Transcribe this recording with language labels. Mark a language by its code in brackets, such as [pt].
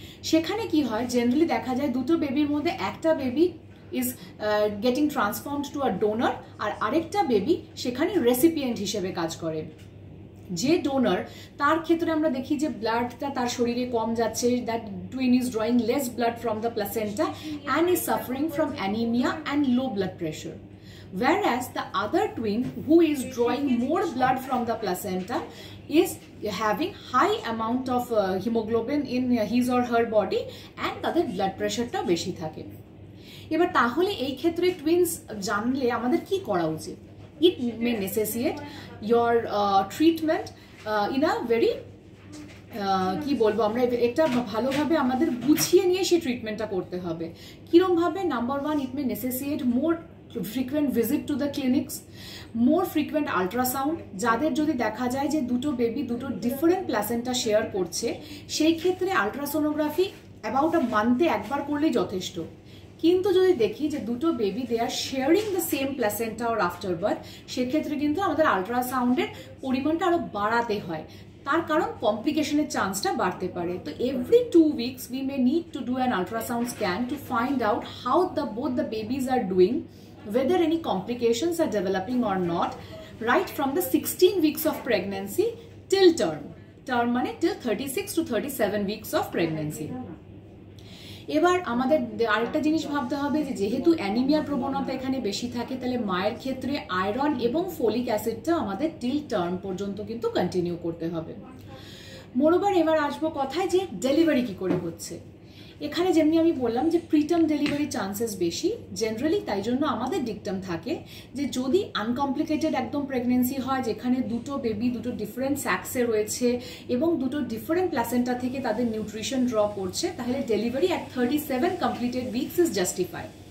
[bn] সেখানে কি হয়, জেনারেলি দেখা যায় দুটো বেবির মধ্যে একটা baby [en] is getting transformed to a donor [bn] আর আরেকটা বেবি সেখানে রেসিপিয়েন্ট হিসেবে কাজ করে। যে ডোনার তার ক্ষেত্রে আমরা দেখি যে ব্লাডটা তার শরীরে কম যাচ্ছে, [en] That twin is drawing less blood from the placenta and is suffering from anaemia and low blood pressure. Whereas the other twin who is drawing more blood from the placenta is having high amount of hemoglobin in his or her body and [bn] তাদের [en] blood pressure [bn] টা বেশি থাকে. এবার তাহলে এই ক্ষেত্রে twins জানলে আমাদের কি করা উচিত? [en] It may necessitate your treatment in a very [bn] কি বলবো আমরা, এটা ভালোভাবে আমাদের বুঝিয়ে নিয়ে সেই ট্রিটমেন্টটা করতে হবে. কিরম ভাবে? [en] Number one, it may necessitate more frequent visit to the clinics, more frequent ultrasound. [bn] যাদের যদি দেখা যায় যে দুটো বেবি দুটো ডিফারেন্ট প্লাসেন্টা শেয়ার করছে, সেই ক্ষেত্রে আলট্রাসোনোগ্রাফি অ্যাবাউট আ মান্থে একবার করলেই যথেষ্ট. কিন্তু যদি দেখি যে দুটো baby [en] they are sharing the same placenta or after birth, [bn] সেক্ষেত্রে কিন্তু আমাদের আলট্রাসাউন্ডের পরিমাণটা আরো বাড়াতে হয়. তার কারণ কমপ্লিকেশনের চান্সটা বাড়তে পারে. [en] তো every 2 weeks we may need to do an ultrasound scan to find out how both the babies are doing, whether any complications are developing or not, right from the 16 weeks of pregnancy till term. Term মানে till 36 to 37 weeks of pregnancy. [bn] এবার আমাদের আরেকটা জিনিস ভাবতে হবে যে যেহেতু অ্যানিমিয়ার প্রবণতা এখানে বেশি থাকে, তাহলে মায়ের ক্ষেত্রে আয়রন এবং ফোলিক অ্যাসিডটা আমাদের টিল টার্ম পর্যন্ত কিন্তু কন্টিনিউ করতে হবে. মোরওভার এবার আসবো কথায় যে ডেলিভারি কি করে হচ্ছে. এখানে যেমনি আমি বললাম যে প্রিটার্ম ডেলিভারি চান্সেস বেশি জেনারেলি, তাই জন্য আমাদের ডিকটাম থাকে যে যদি আনকমপ্লিকেটেড একদম প্রেগনেন্সি হয়, যেখানে দুটো বেবি দুটো ডিফারেন্ট স্যাক্সে রয়েছে এবং দুটো ডিফারেন্ট প্লাসেন্টা থেকে তাদের নিউট্রিশন ড্র করছে, তাহলে [en] Delivery at 37 completed weeks is justified.